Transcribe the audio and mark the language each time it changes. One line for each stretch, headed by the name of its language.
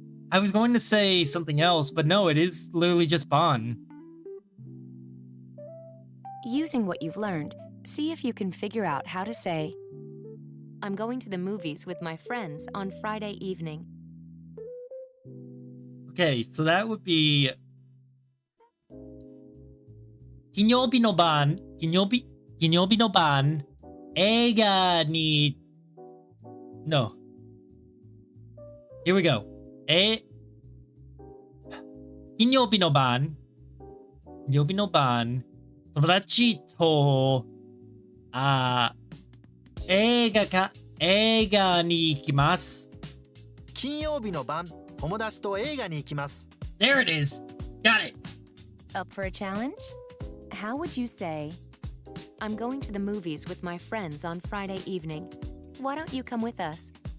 English: I was going to say something else, but no, it is literally just Bon. Using what you've learned, see if you can figure out how to say I'm going to the movies with my friends on Friday evening. Okay, so that would be
Japanese: 金曜日の晩、金曜日の晩、映画に
English: No. Here we go.
Japanese: 金曜日の晩、友達と映画に行きます。金曜日の晩、友達と映画に行きます。
English: There it is. Got it. Up for a challenge? How would you say I'm going to the movies with my friends on Friday evening? Why don't you come with us?